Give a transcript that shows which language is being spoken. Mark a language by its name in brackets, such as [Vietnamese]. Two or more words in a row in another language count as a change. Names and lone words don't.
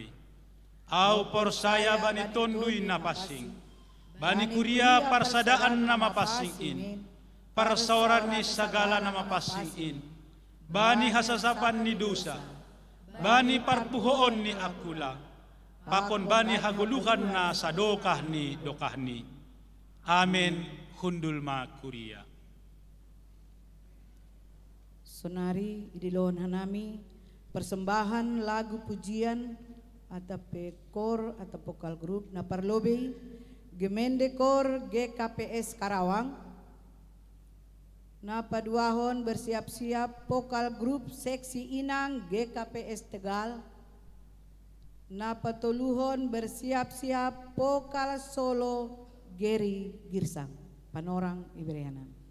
[Batak Simalungun] Au porsaya bani tonduy na pasing, bani kuria parsadaan na mapasingin, parsawaran ni sagala na mapasingin, bani hasasapan ni dosa, bani parpuhoon ni akula, pakon bani haguluhan na sadokah ni dokahni. Amen, hundul ma kuria. Sonari idilon hanami [Indonesian] persembahan lagu pujian atau kor atau vokal grup [Batak Simalungun] na parlobe Gemende Kor GKPS Karawang na paduahon [Indonesian] bersiap-siap vokal grup seksi Inang [Batak Simalungun] GKPS Tegal na patuluhon [Indonesian] bersiap-siap vokal solo [Batak Simalungun] Geri Girsang Panorang Iberianan.